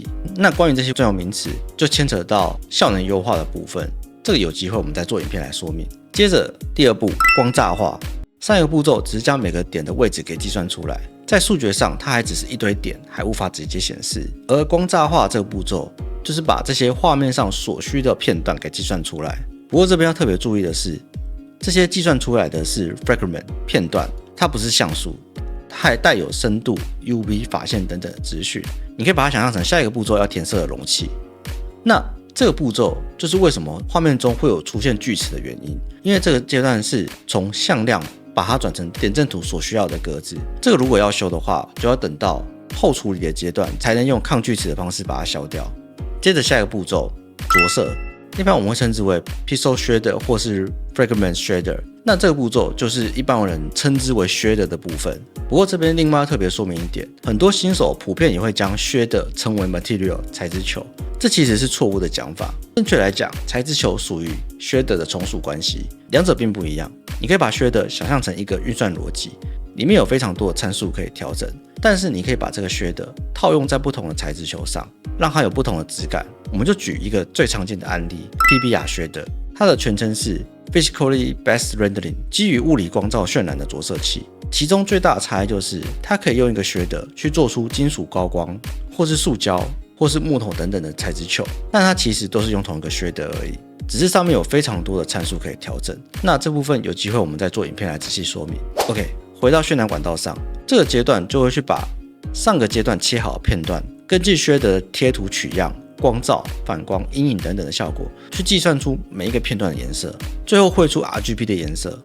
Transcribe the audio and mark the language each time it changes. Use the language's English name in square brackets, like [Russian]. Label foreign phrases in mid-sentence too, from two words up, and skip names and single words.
[Chinese] 那關於這些專有名詞，就牽扯到效能優化的部分，這個有機會我們再做影片來說明。接着第二步，光柵化。上一個步驟只是將每個點的位置給計算出來，在數學上它還只是一堆點，還無法直接顯示。而光柵化這個步驟，就是把這些畫面上所需的片段給計算出來。不過這邊要特別注意的是，這些計算出來的是 fragment 片段，它不是像素，它還帶有深度、UV、髮線等等的資訊。你可以把它想象成下一個步驟要填色的容器。那這個步驟就是為什麼畫面中會有出現鋸齒的原因，因為這個階段是從向量把它轉成點陣圖所需要的格子。這個如果要修的話，就要等到後處理的階段才能用抗鋸齒的方式把它消掉。接着下一個步驟，着色，一般我們會稱之為 [English] pixel shader [Chinese] 或是 [English] fragment shader。 [Chinese] 那這個步驟就是一般人稱之為 shader 的部分。不過這邊另外要特別說明一點，很多新手普遍也會將 shader 稱為 material 材質球，這其實是錯誤的講法。正確來講，材質球屬於 shader 的從屬關係，兩者並不一樣。你可以把 shader 想象成一個運算邏輯，裡面有非常多的參數可以調整，但是你可以把這個 shader 套用在不同的材質球上，讓它有不同的質感。我們就舉一個最常見的案例 [English] PBR shader， [Chinese] 它的全稱是 [English] Physically Based Rendering， [Chinese] 基於物理光照渲染的着色器。其中最大的差異就是它可以用一個 shader 去做出金屬高光，或是塑膠，或是木头等等的材質球，但它其實都是用同一個 shader 而已，只是上面有非常多的參數可以調整。那這部分有機會我們再做影片來仔細說明。OK， 回到渲染管道上，這個階段就會去把上個階段切好的片段，根據 shader 的貼圖取樣、光照、反光、陰影等等的效果，去計算出每一個片段的顏色，最後繪出 RGB 的顏色。